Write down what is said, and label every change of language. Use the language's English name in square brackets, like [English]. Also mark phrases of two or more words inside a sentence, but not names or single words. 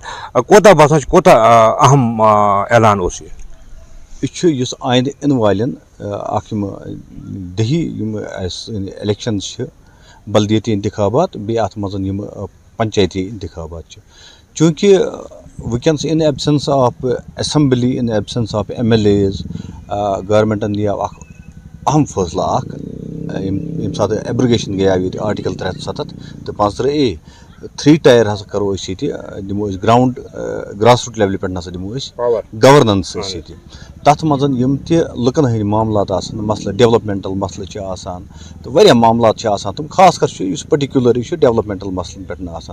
[Kashmiri] کوتاہ باسان چھُ کوتاہ اہم اعلان اوس یہِ؟ یہِ چھُ یُس آیندٕ یِنہٕ والٮ۪ن اکھ یِم دہی یِم اَسہِ الیکشن چھِ بلدیتی انتخابات بیٚیہِ اَتھ منٛز یِم پنچایتی انتخابات چھِ. چوٗنٛکہِ وٕنکیٚنس [English] in absence of assembly, in absence of MLAs, [Kashmiri] گورمنٹن نِیو اکھ اہم فٲصلہٕ اکھ ییٚمہِ ساتہٕ ایبرگیشن گٔیو ییٚتہِ آرٹِکل 370 تہٕ 45A. 3 ٹایَر ہسا کرو أسۍ ییٚتہِ دِمو أسۍ [English] ground grass root level [Kashmiri] پٮ۪ٹھ نسا دِمو أسۍ گورننس أسۍ ییٚتہِ. تَتھ منٛز یِم تہِ لُکن ہٕنٛدۍ معاملات آسان, مسلہٕ ڈیولپمنٹل مسلہٕ چھِ آسان تہٕ واریاہ معاملات چھِ آسان تِم خاص کر چھُ یُس پٔٹِکیوٗلر یہِ چھُ ڈیولپمنٹل مسلن پٮ۪ٹھ آسان.